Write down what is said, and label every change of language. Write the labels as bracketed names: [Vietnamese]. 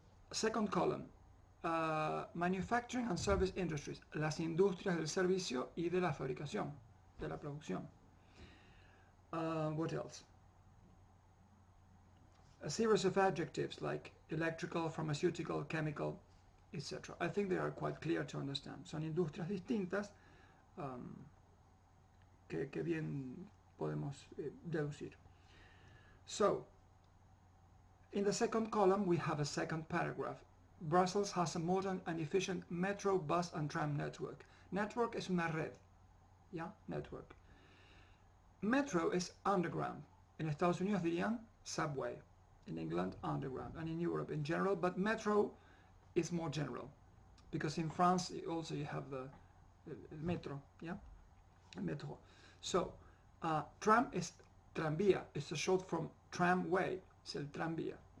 [English] Second column, manufacturing and service industries, [Spanish] las industrias del servicio y de la fabricación, de la producción. [English] What else? A series of adjectives like electrical, pharmaceutical, chemical, etc. I think they are quite clear to understand. [Spanish] Son industrias distintas que bien podemos deducir. [English] So, in the second column we have a second paragraph. Brussels has a modern and efficient metro, bus and tram network. Network [Spanish] es una red, ¿ya? [English] Network. Metro is underground. [Spanish] En Estados Unidos dirían subway. [English] In England, underground. And in Europe in general, but metro is more general. Because in France also you have the metro, yeah? Metro. So, tram is tranvía. It's a short from tramway. [Spanish] Es el tranvía.